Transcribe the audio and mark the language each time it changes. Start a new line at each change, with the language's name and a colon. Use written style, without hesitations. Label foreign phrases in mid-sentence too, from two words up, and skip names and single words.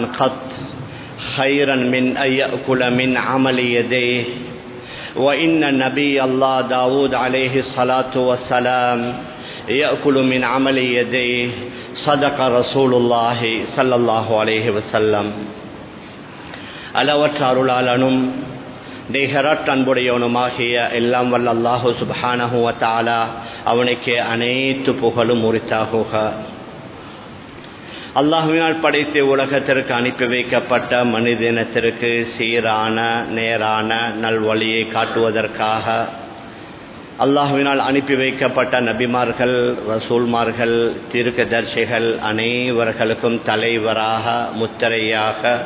Arabic: قط خيرا من أن يأكل من عمل يديه وإن نبي الله داود عليه الصلاة والسلام يأكل من عمل يديه صدق رسول الله صلى الله عليه وسلم
Tamil: அளவற்ற அருளாளனும் நிகரற்ற அன்புடையவனுமாகிய எல்லாம் வல்ல அல்லாஹு சுப்ஹானஹு வ தஆலா அவனுக்கு அனைத்து புகழும் உரித்தாகுக. அல்லாஹ்வினால் படைத்து உலகத்திற்கு அனுப்பி வைக்கப்பட்ட மனிதனத்திற்கு சீரான நேரான நல்வழியை காட்டுவதற்காக அல்லாஹ்வினால் அனுப்பி வைக்கப்பட்ட நபிமார்கள் ரசூல்மார்கள் தீர்க்கதரிசிகள் அனைவர்களுக்கும் தலைவராக முத்திரையாக